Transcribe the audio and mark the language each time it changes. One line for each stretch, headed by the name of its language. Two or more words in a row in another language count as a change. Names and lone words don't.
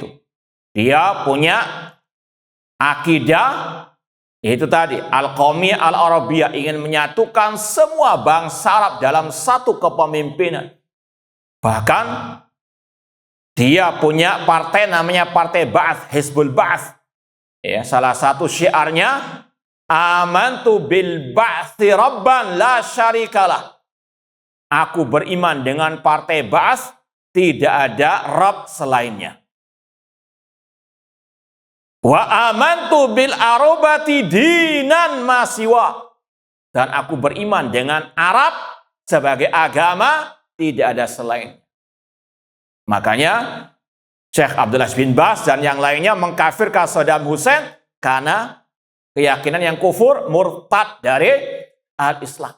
Indonesian: Dia punya akidah itu tadi
Arabic: القومية العربية,
Indonesian: ingin menyatukan semua bangsa Arab dalam satu kepemimpinan. Bahkan dia punya partai namanya Partai Ba'ats, Hizbul Ba'ats. Salah satu syiarnya
Arabic: آمنت بالبعث ربا لا شريك له.
Indonesian: Aku beriman dengan Partai Ba'ats, tidak ada Rabb selainnya.
Arabic: وآمنت بالعروبة دينا ما سواه.
Indonesian: Dan aku beriman dengan Arab sebagai agama, tidak ada selain. Makanya Syekh Abdullah bin Baz dan yang lainnya mengkafirkan Saddam Hussein karena keyakinan yang kufur, murtad dari al-Islam.